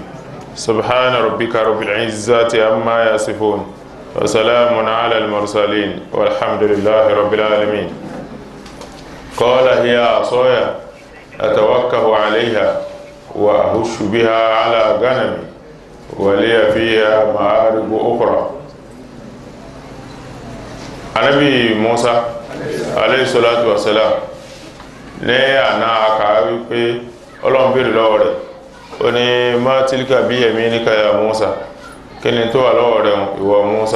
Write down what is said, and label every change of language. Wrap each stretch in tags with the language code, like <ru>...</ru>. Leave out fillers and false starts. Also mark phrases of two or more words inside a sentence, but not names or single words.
<ar>سبحان ربك رب العزة عما يصفون وسلام على المرسلين والحمد لله رب العالمين. قال هي عصاي أتوكأ عليها وأهش بها على غنمي ولي فيها مآرب أخرى.</ar> <yo>Ànábì Mùsá</yo> <ar>عليه الصلاة والسلام</ar> <yo>ní àná àkàwé wípé Ọlọ́run béèrè lọ́wọ́ rẹ̀ ó ní</yo> <ar>ما تلك بيمينك</ar> <yo>ya Mùsá kí ni tó wà lọ́wọ́ rẹ̀ ìwọ Mùsá.</yo>